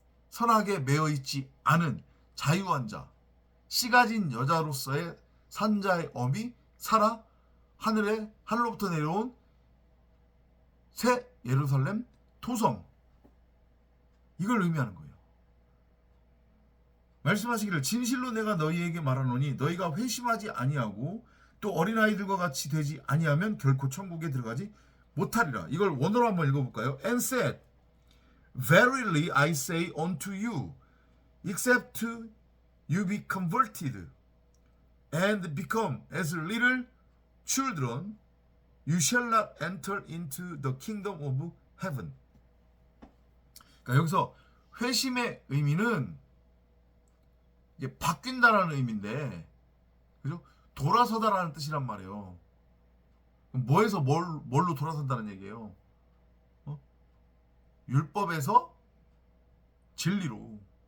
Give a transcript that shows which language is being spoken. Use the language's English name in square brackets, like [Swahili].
[Korean] 선악에 매여 있지 않은 자유한 자, 씨 가진 여자로서의 산자의 엄이 살아 하늘로부터 내려온 새 예루살렘 토성, 이걸 의미하는 거예요. 말씀하시기를 진실로 내가 너희에게 말하노니 너희가 회심하지 아니하고 또 어린아이들과 같이 되지 아니하면 결코 천국에 들어가지 못하리라. 이걸 원어로 한번 읽어볼까요? [English] And said, Verily I say unto you, except you be converted and become as little children, you shall not enter into the kingdom of heaven. [Korean] 그러니까 여기서 회심의 의미는 이게 바뀐다라는 의미인데, 그죠? 돌아서다라는 뜻이란 말이에요. 뭐에서 뭘로 돌아선다는 얘기예요? 율법에서 진리로.